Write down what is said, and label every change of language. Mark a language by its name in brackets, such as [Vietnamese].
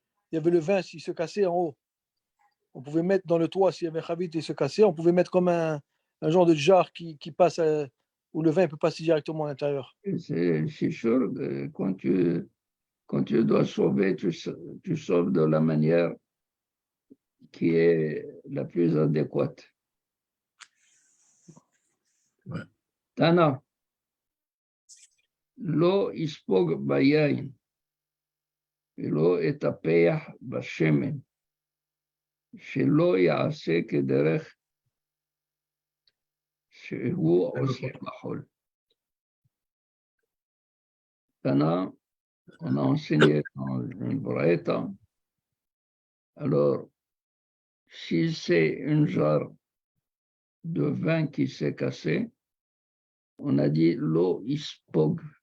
[French] Il y avait le vin s'il se cassait en haut. On pouvait mettre dans le toit, s'il y avait un havit et se cassait, on pouvait mettre comme un genre de jar qui passe où le vin peut passer directement à l'intérieur. C'est sûr que quand tu dois sauver, tu sauves de la manière qui est la plus adéquate. Ouais. [Hebrew] Tana, lo ispog bayayin, ולא יטפח בשמן, שלא יעשה כדרך שהוא עושה בחול. [French] Tana, on a enseigné dans une braïta. Alors, si c'est un jarre de vin qui s'est cassé, on a dit l'eau ispog.